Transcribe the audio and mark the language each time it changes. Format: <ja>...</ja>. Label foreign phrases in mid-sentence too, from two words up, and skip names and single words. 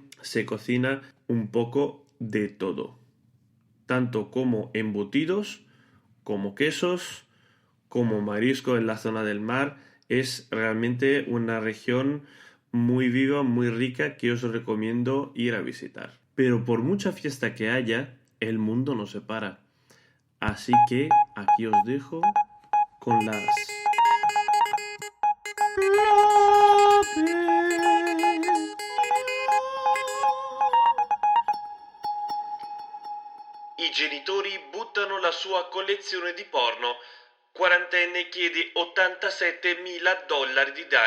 <es>Se cocina un poco de todo, tanto como embutidos, como quesos, como marisco en la zona del mar. Es realmente una región muy viva, muy rica, que os recomiendo ir a visitar. Pero por mucha fiesta que haya, el mundo no se para. Así que aquí os dejo con las...</es> <it>I genitori buttano la sua collezione di porno. Quarantenne chiede 87.000 dollari di danni.</it>